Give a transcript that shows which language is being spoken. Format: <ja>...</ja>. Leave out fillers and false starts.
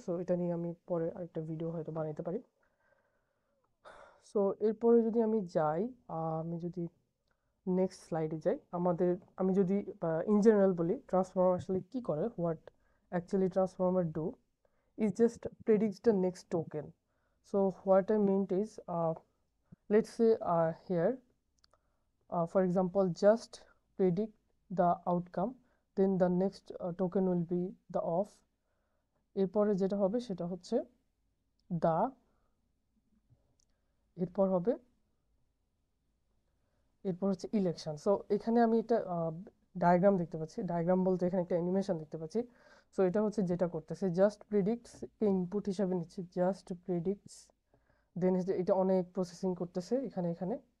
<bn>So এটা নিয়ে আমি পরে আরেকটা ভিডিও হয়তো বানাইতে পারি। সো এরপরে যদি আমি যাই, আমি যদি নেক্সট স্লাইডে যাই, আমি যদি ইন জেনারেল বলি ট্রান্সফর্মার আসলে কি করে, what actually transformer do is just predicts the next token.</bn> <en>So what I meant is, let's say here, for example, just predict the outcome, then the next token will be the off.</en> <bn>এরপরে যেটা হবে সেটা হচ্ছে the, এরপর হচ্ছে election. So এখানে আমি একটা ডায়াগ্রাম দেখতে পাচ্ছি, ডায়াগ্রাম বলতে এখানে একটা অ্যানিমেশন দেখতে পাচ্ছি। সো এটা হচ্ছে যেটা করতেছে, জাস্ট প্রিডিক্টস কে ইনপুট হিসাবে নিচ্ছে, জাস্ট প্রিডিক্টস, দেন এটা অনেক প্রসেসিং করতেছে এখানে।</bn>